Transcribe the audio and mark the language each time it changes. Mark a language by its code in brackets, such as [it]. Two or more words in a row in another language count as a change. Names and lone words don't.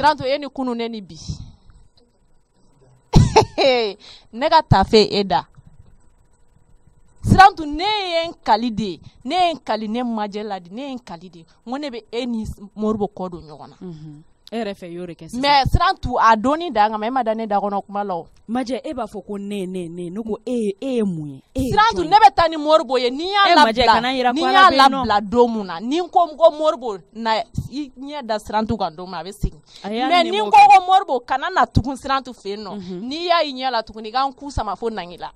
[bm] Sirantu e ni kunu ne ni bi ne ka tafe e da Sirantu ne ye n kali de ne ye n kali ne majɛ la de ne ye n kali de n ko ne bɛ e ni Moribo kɔ don ɲɔgɔn na mais sirantu a doni da nga mais ma dane da kono kuma law Maje e b'a fɔ ko ne ko e ye mun ye sirantu ne bɛ taa ni Moribo ye ni y'a labila don mun na ni ko Moribo na i ɲɛ da sirantu kan don min a bɛ segin mais ni ko Moribo kana na tugun sirantu fɛ yen nɔ n'i y'a i ɲɛ la tugun i k'an ku sama fo nangi la